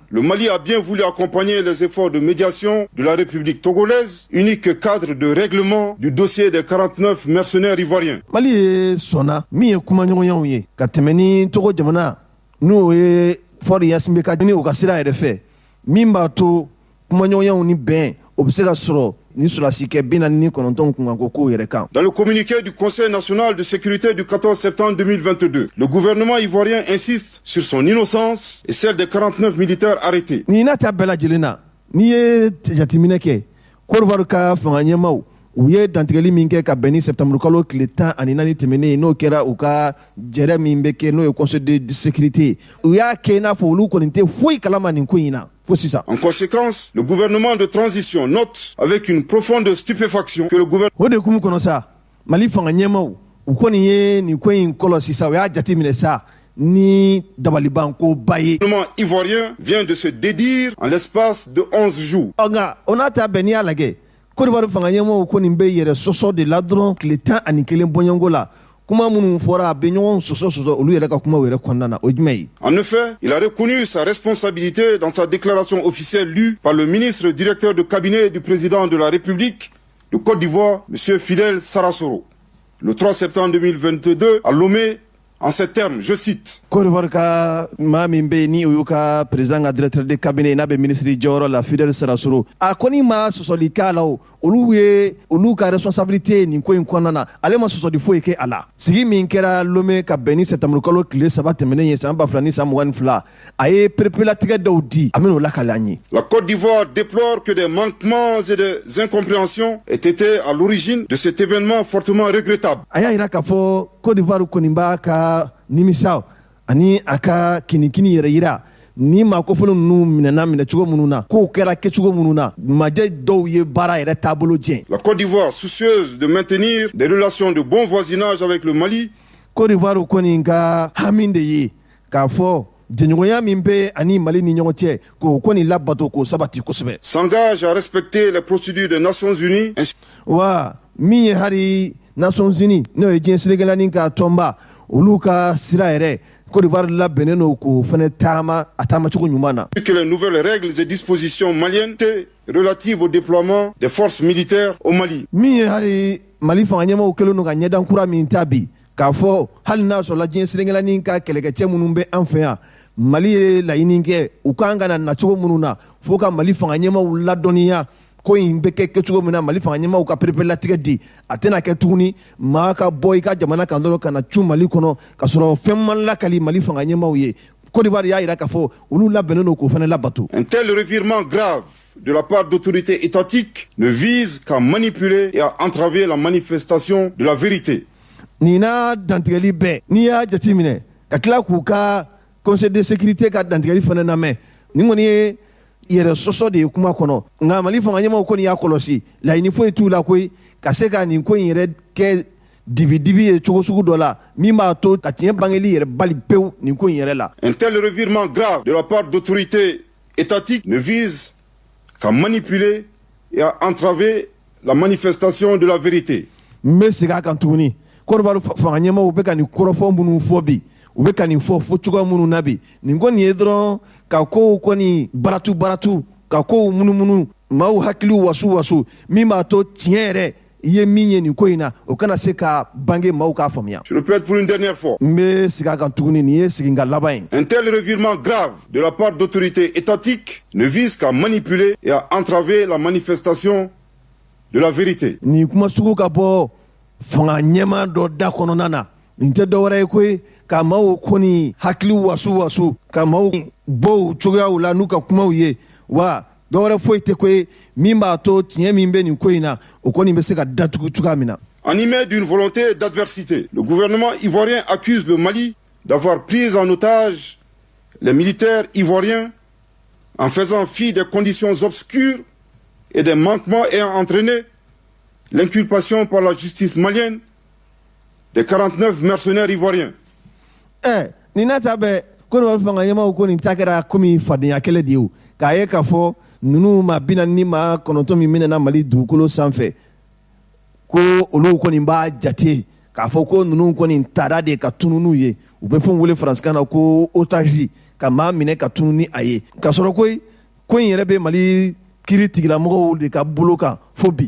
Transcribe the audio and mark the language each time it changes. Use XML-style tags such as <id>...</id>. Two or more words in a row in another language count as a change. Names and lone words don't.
<fr>Le Mali a bien voulu accompagner les efforts de médiation de la République togolaise, unique cadre de règlement du dossier des 49 mercenaires ivoiriens.</fr> <bm>Mali ye sɔnna min ye kumaɲɔgɔnyaw ye ka tɛmɛ ni Togo jamana n'o ye Fɔri Yasinbe ka ni o ka sira yɛrɛ fɛ min b'a to kumaɲɔgɔnyaw ni bɛn o bɛ se ka sɔrɔ ni sulasi kɛ 49 kunkanko kow yɛrɛ kan.</bm> <fr>Dans le communiqué du Conseil national de sécurité du 14 septembre 2022, le gouvernement ivoirien insiste sur son innocence et celle des 49 militaires arrêtés.</fr> <bm>Ni n'a ta bɛɛ lajɛlen na n'i ye jateminɛ kɛ Côte d'Ivoire ka fanga ɲɛmaaw u ye dantigɛli min kɛ ka bɛn ni septembre kalo tile 14 tɛmɛnen n'o kɛra u ka jɛrɛ min bɛ kɛ n'o ye</bm> <fr>conseil de sécurité</fr> <bm>u y'a kɛ i n'a fɔ olu kɔni tɛ foyi kalama nin ko in na.</bm> <fr>En conséquence, le gouvernement de transition note avec une profonde stupéfaction que le gouvernement...</fr> <bm>O de kumu kɔnɔ sa Mali fanga ɲɛmaaw u kɔni ye nin ko in kɔlɔsi sa u y'a jateminɛ sa ni dabalibanko ba ye.</bm> <fr>Le gouvernement ivoirien vient de se dédire en l'espace de 11 jours.</fr> <bm>Nka o n'a ta bɛn n'i y'a lajɛ Côte d'Ivoire fanga ɲɛmaaw ko nin bɛ yɛrɛ sɔsɔ de la dɔrɔn tile 11 bɔɲɔgɔnko la kuma minnu fɔra a bɛ ɲɔgɔn sɔsɔ olu yɛrɛ ka kumaw yɛrɛ kɔnɔna na o jumɛn ye.</bm> <fr>En effet, il a reconnu sa responsabilité dans sa déclaration officielle lue par le ministre directeur de cabinet du président de la République de Côte d'Ivoire, M. Fidel Sarasoro, le 3 septembre 2022 à Lomé. En ces termes, je cite.</fr> <bm>Côte d'Ivoire ka maa min bɛ yen ni o y'u ka président ka</bm> <fr>directeur de cabinet</fr> <bm>n'a bɛ ministre jɔyɔrɔ la Fidel Sarasoro a kɔni ma sɔsɔli k'a la o olu ka responsabilité nin ko in kɔnɔna na ale ma sɔsɔli foyi kɛ a la sigi min kɛra Lomé ka bɛn ni septembre kalo tile 3 tɛmɛnen ye san 2022 a ye perepelatigɛ dɔw di a bɛn'o lakale an ye.</bm> <fr>La Côte d'Ivoire déplore que des manquements et des incompréhensions aient été à l'origine de cet événement fortement regrettable.</fr> <bm>A y'a jira k'a fɔ Côte d'Ivoire kɔni b'a ka nimisa ani aka kinikini yɛrɛ yira ni maa kofɔlen ninnu minɛna minɛcogo minnu na k'o kɛra kɛcogo minnu na majɛ dɔw ye baara yɛrɛ taabolo jɛn.</bm> <fr>La Côte d'Ivoire, soucieuse de maintenir des relations de bon voisinage avec le Mali,</fr> <bm>Côte d'Ivoire kɔni ka hami de ye k'a fɔ jɛɲɔgɔnya min bɛ ani Mali ni ɲɔgɔn cɛ k'o kɔni labato k'o sabati kosɛbɛ.</bm> <fr>s'engage à respecter les procédures des Nations Unies.</fr> <bm>Wa min ye hali Nations Unies n'o ye diɲɛ senegalani ka tɔnba olu ka sira yɛrɛ Côte d'Ivoire labɛnnen don k'o fana taama a taamacogo ɲuman na.</bm> <fr>Que les nouvelles règles et dispositions maliennes relatives au déploiement des forces militaires au Mali.</fr> <bm>Min ye hali Mali fanga ɲɛmaaw kɛlen don ka ɲɛdan kura min ta bi k'a fɔ hali n'a sɔrɔla diɲɛ senegalani ka kɛlɛkɛcɛ minnu bɛ an fɛ yan Mali ye laɲini kɛ u kan ka na nacogo minnu na fo ka Mali fanga ɲɛmaaw ladɔnniya ko in bɛ kɛ cogo min na Mali fanga ɲɛmaaw ka pereperelatigɛ di a tɛna kɛ tuguni maa ka bɔ i ka jamana kan dɔrɔn ka na cu Mali kɔnɔ ka sɔrɔ fɛn man lakali Mali fanga ɲɛmaaw ye. Côte d'Ivoire y'a yira k'a fɔ olu labɛnnen don k'o fana labato.</bm> <fr>Un tel revirement grave de la part d'autorités étatiques ne vise qu'à manipuler et à entraver la manifestation de la vérité.</fr> <bm>Nin n'a dantigɛli bɛɛ n'i y'a jateminɛ ka tila k'u ka</bm> <fr>conseil de sécurité</fr> <bm>ka dantigɛli fana lamɛn nin kɔni ye yɛrɛ sɔsɔ de ye kuma kɔnɔ nka Mali fanga ɲɛmaaw kɔni y'a kɔlɔsi laɲini foyi t'u la koyi ka se ka nin ko in yɛrɛ kɛ dibi-dibi ye cogo sugu dɔ la min b'a to ka tiɲɛ bangeli yɛrɛ bali pewu nin ko in yɛrɛ la.</bm> <fr>Un tel revirement grave de la part d'autorités étatiques ne vise qu'à manipuler et à entraver la manifestation de la vérité.</fr> <bm>N bɛ segin a kan tuguni Côte d'Ivoire fanga ɲɛmaaw bɛ ka nin kɔrɔfɔ minnu fɔ bi u bɛ ka nin fɔ cogoya minnu na bi nin kɔni ye dɔrɔn ka kow kɔni baratu ka kow munumunu maaw hakiliw wasu min b'a to tiɲɛ yɛrɛ i ye min ye nin ko in na o kana se ka bange maaw k'a faamuya.</bm> <fr>Je le répète pour une dernière fois.</fr> <bm>N bɛ segin a kan tuguni nin ye segin ka laban ye.</bm> <fr>Un tel revirement grave de la part d'autorités étatiques ne vise qu'à manipuler et à entraver la manifestation de la vérité.</fr> <bm>Nin kuma sugu ka bɔ fanga ɲɛmaa dɔ da kɔnɔna na nin tɛ dɔwɛrɛ ye koyi ka maaw kɔni hakili wasu ka maaw bɔ u cogoyaw la n'u ka kumaw ye wa dɔwɛrɛ foyi tɛ koyi min b'a to tiɲɛ min bɛ nin ko in na o kɔni bɛ se ka datugu cogoya min na.</bm> <fr>Animé d'une volonté d'adversité, le gouvernement ivoirien accuse le Mali d'avoir pris en otage les militaires ivoiriens en faisant fi des conditions obscures et des manquements ayant entraîné l'inculpation par la justice malienne des 49 mercenaires ivoiriens.</fr> <bm>Ni n'a ta bɛ Côte d'Ivoire fanga ɲɛmaaw ko nin ta kɛra komi fadenya kɛlɛ de ye o k'a ye k'a fɔ ninnu maa 40 maa 9 min minɛna Mali dugukolo sanfɛ ko olu kɔni b'a jate k'a fɔ ko ninnu kɔni taara de ka tunu n'u ye u bɛ fɛn wele faransikan na ko otage ka maa minɛ ka tunu ni a ye k'a sɔrɔ ko in yɛrɛ bɛ Mali kiri tigilamɔgɔw de ka bolo kan fo bi.</bm>